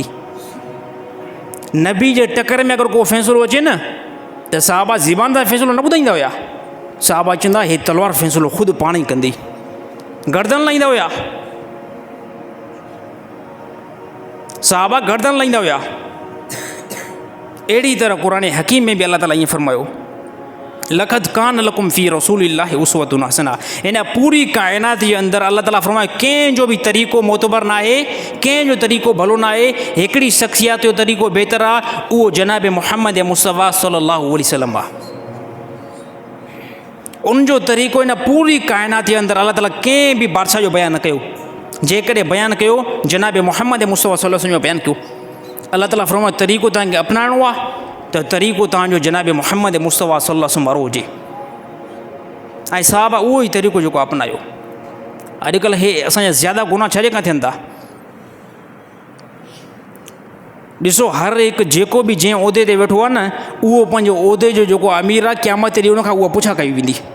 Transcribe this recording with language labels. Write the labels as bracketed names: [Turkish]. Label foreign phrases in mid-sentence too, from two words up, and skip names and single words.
[Sindhi] नबी जे टकर में अगरि को फ़ैसिलो अचे न त साहबा ज़बान सां फ़ैसिलो न ॿुधाईंदा हुया, साहबा चवंदा हे तलवार फ़ैसिलो ख़ुदि पाण ई कंदी, गर्दन लाहींदा हुया, साहबा गर्दन लाहींदा हुया। अहिड़ी तरह क़ुरान हकीम में बि अल्लाह ताला ईअं फरमायो, [Arabic] لقد كان لكم في رسول الله أسوة حسنة. [Sindhi] हिन पूरी काइनात जे अंदरि अल्लाह ताला फरमायो कंहिंजो बि तरीक़ो मोतबर न आहे, कंहिंजो तरीक़ो भलो न आहे। हिकिड़ी शख़्सियत जो तरीक़ो बहितर आहे, उहो जनाब मुहम्मद मुस्तफ़ा [Arabic] صلى الله عليه وسلم [Sindhi] आहे। उनजो तरीक़ो हिन पूरी काइनात जे अंदरि अल्लाह ताला कंहिं बि बादशाह जो बयानु न कयो। जेकॾहिं बयानु कयो जनाब मुहम्मद मुस्तफ़ा [Arabic] صلى الله عليه وسلم [Sindhi] जो बयानु कयो। अल्लाह ताला फरमायो तरीक़ो तव्हांखे अपनाइणो आहे त तरीक़ो तव्हांजो जनाब मुहम्मद मुस्तफ़ा [Arabic] صلى الله عليه وسلم [Sindhi] वारो हुजे। ऐं साहबा उहो ई तरीक़ो जेको अपनायो। अॼुकल्ह हे असांजा ज़्यादा गुनाह छाजे खां थियनि था? ॾिसो हर हिकु जेको बि जंहिं उहिदे ते वेठो आहे न, उहो पंहिंजो उहिदे जो जेको अमीर आहे क़यामत ते ॾींहुं उनखां उहा पुछा कई वेंदी।